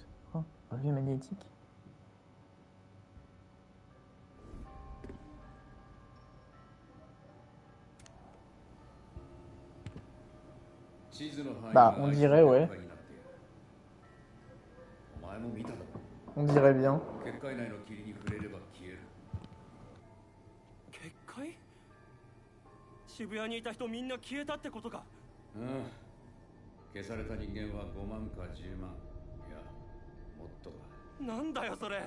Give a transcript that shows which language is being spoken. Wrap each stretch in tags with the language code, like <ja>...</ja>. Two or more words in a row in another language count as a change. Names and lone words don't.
<fr>Oh, relevé magnétique. Bah, on dirait, ouais. On dirait bien.</fr> <ja>結界内の霧に触れれば消える。結界渋谷にいた人みんな消えたってことか。うん。消された人間は5万か10万。いや、もっとだ。なんだよそれ。</ja>